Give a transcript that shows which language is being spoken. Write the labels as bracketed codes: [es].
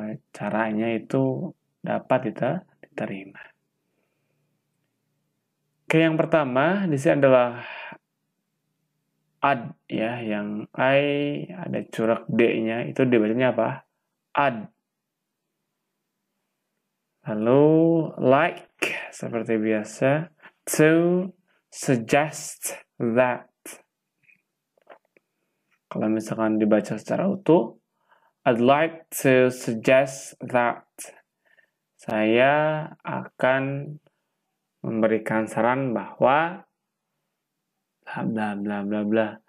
[id] caranya itu dapat diterima. Oke, yang pertama di sini adalah ad ya, yang I ada corak D-nya, itu dibacanya apa? Ad. Lalu like seperti biasa, [en] to suggest that. [id] Kalau misalkan dibaca secara utuh, [en] I'd like to suggest that. [id] Saya akan memberikan saran bahwa bla bla bla bla.